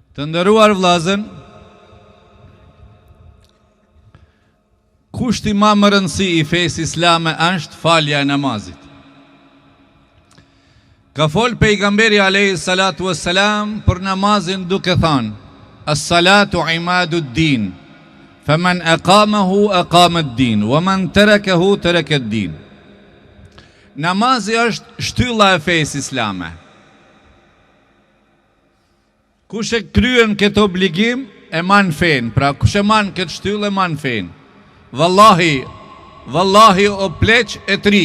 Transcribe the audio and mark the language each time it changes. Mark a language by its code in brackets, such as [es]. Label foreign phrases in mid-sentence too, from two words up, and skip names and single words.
[sq] Të nderuar vllazën, kushti më i rëndësi i fesë islame është falja e namazit. Ka fol pejgamberi [ar] عليه الصلاة والسلام [sq] për namazin duke thënë: [ar] "الصلاة عماد الدين فمن أقامه أقام الدين ومن تركه ترك الدين." [sq] Namazi është shtylla e fesë islame. Kush e kryen këtë obligim e man fen, pra kush e man këtë shtyllë e man fen. Wallahi o pleq e tri.